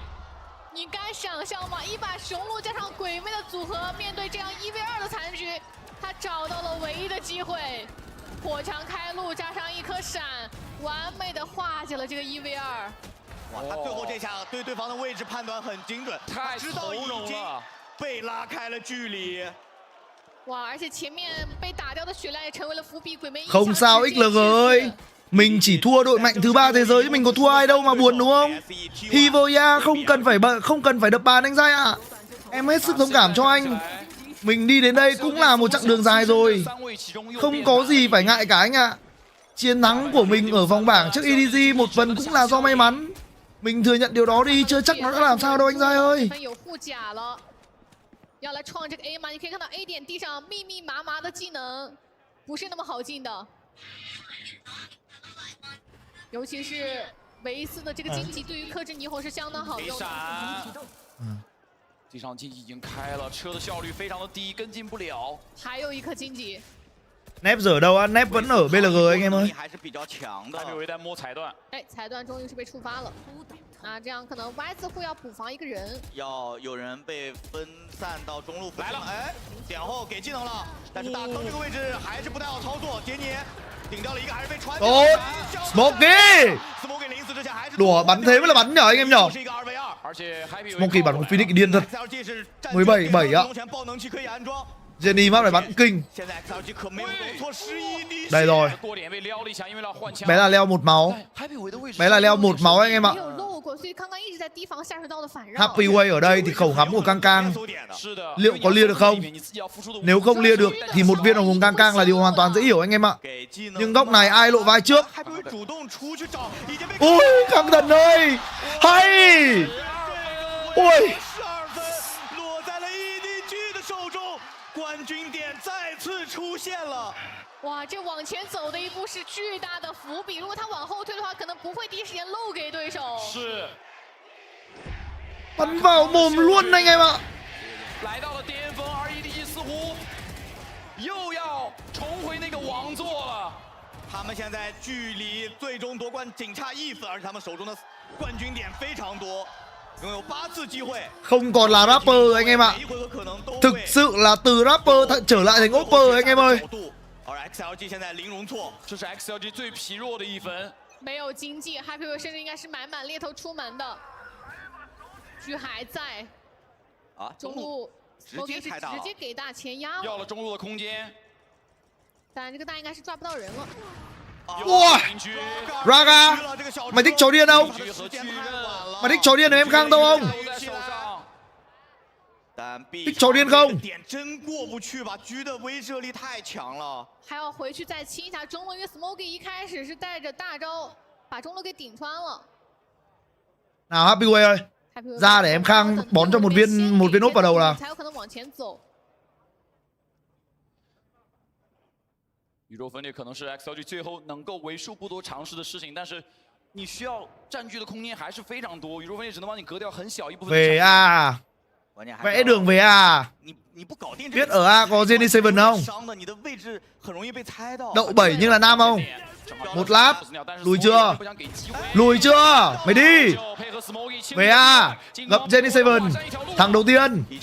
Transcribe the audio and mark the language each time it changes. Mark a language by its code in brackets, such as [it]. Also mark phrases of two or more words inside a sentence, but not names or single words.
[zh] 你敢想象吗？一把雄鹿加上鬼魅的组合，面对这样1v2的残局，他找到了唯一的机会，火墙开路加上一颗闪，完美的化解了这个1v2。哇，他最后这下对对方的位置判断很精准，太从容了，被拉开了距离。哇，而且前面被打掉的血量也成为了伏笔，鬼魅。 [vi] Không sao XLG ơi. Mình chỉ thua đội mạnh thứ 3 thế giới chứ mình có thua ai đâu mà buồn đúng không? Hivoya không cần phải đập bàn anh Giai ạ. Em hết sức thông cảm cho anh. Mình đi đến đây cũng là một chặng đường dài rồi. Không có gì phải ngại cả anh ạ. Chiến thắng của mình ở vòng bảng trước EDG một phần cũng là do may mắn. Mình thừa nhận điều đó đi, chưa chắc nó đã làm sao đâu anh Giai ơi. [zh] 要来创这个 A 吗？你可以看到 A 点地上密密麻麻的技能，不是那么好进的。尤其是维斯的这个荆棘，对于克制霓虹是相当好用的。地上荆棘已经开了，车的效率非常的低，跟进不了。还有一颗荆棘。 [vi] Nep giờ đâu á? Nep vẫn ở BLG anh em ơi. [zh] 还是比较强的。还有一在摸彩断。哎，彩断终于是被触发了。那这样可能 Y 字户要补防一个人。要有人被分散到中路附近。来了，哎，点后给技能了，但是大坑这个位置还是不太好操作。杰尼顶掉了一个，还是被穿。 [vi] Tốt. Smokey. Đùa bắn thế mới là bắn nhở anh em nhở. Smokey bắn một Phoenix điên thật. 17-7 á. Jenny map này bắn kinh. Đây rồi. Bé là leo một máu. Bé là leo một máu anh em ạ. Happy Way ở đây thì khẩu ngắm của Kang Kang liệu có lia được không? Nếu không lia được thì một viên hồng hùng Kang Kang là điều hoàn toàn dễ hiểu anh em ạ. Nhưng góc này ai lộ vai trước? Ui, Khang Thần ơi, hay. Ui. [zh] 冠军点再次出现了，哇！这往前走的一步是巨大的伏笔，如果他往后退的话，可能不会第一时间漏给对手。是。 [vi] Bắn vào mồm luôn anh em ạ. [zh] 来到了巅峰，而 EDG 似乎又要重回那个王座了。他们现在距离最终夺冠仅差1分，而且他们手中的冠军点非常多。拥有8次机会 [vi] Không còn là rapper anh em ạ. Thực sự là từ rapper trở lại thành opper anh em ơi. [zh] 而 XLG 现在零容错，这是 XLG 最疲弱的一分。没有经济 ，Happy Way 甚至应该是满猎头出门的。狙还在。啊，中路直接开大了，直接给大前压了。要了中路的空间。但这个大应该是抓不到人了。 Wow. [vi] Raga, mày thích chó điên không? Mày thích chó điên ở em Khang đâu không? Thích chó điên không? [zh] 点真过不去吧，狙的威慑力太强了。还要回去再清一下中路，因为 Smokey 一开始是带着大招把中路给顶穿了。 [vi] Nào Happy Way ơi. Ra để em Khang bón cho một viên ốp vào đầu là. [zh] 宇宙分裂可能是 XLG 最后能够为数不多尝试的事情，但是你需要占据的空间还是非常多。宇宙分裂只能帮你隔掉很小一部分。 [vi] Về A. Vẽ đường về A. Biết ở A có Jenny Seven không? Đậu 7 nhưng là nam không? Một lát. Lùi chưa? Lùi chưa? Mày đi. Về A. Gặp Jenny Seven. Thằng đầu tiên.